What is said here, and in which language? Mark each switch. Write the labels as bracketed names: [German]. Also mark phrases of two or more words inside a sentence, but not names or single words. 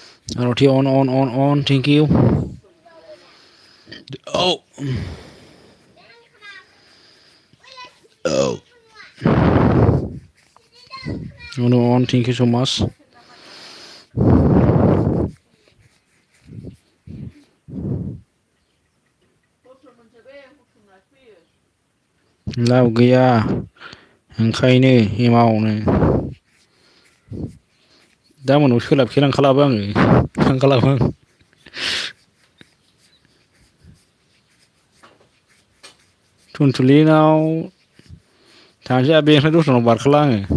[English] ROT on. Thank you. Oh. On. Thank you so much. [Bodo] लाब गैया ओंखायनो एमावनो दा मोनाव सोलाबखे लांखालाबो आङो थांखालाबो आं टुनटुलिनाव थांसै आरो बेनिफ्राय दस्रानाव बारखाला आङो